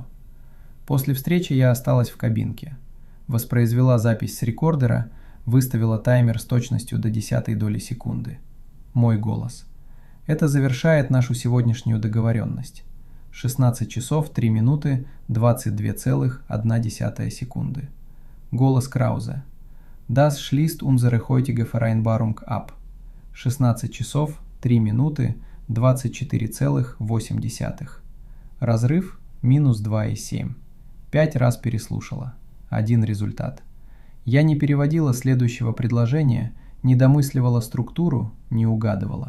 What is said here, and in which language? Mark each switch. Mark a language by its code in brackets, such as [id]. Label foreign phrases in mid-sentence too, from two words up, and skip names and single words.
[ru] После встречи я осталась в кабинке. Воспроизвела запись с рекордера, выставила таймер с точностью до 0,1 доли секунды. Мой голос. Это завершает нашу сегодняшнюю договоренность. 16 часов 3 минуты 22,1 секунды. Голос Краузе. [de] Das schließt unsere heutige Vereinbarung ab. [ru] 16 часов 3 минуты 24,8. Разрыв минус 2,7. 5 раз переслушала. 1 результат. Я не переводила следующего предложения, не домысливала структуру, не угадывала.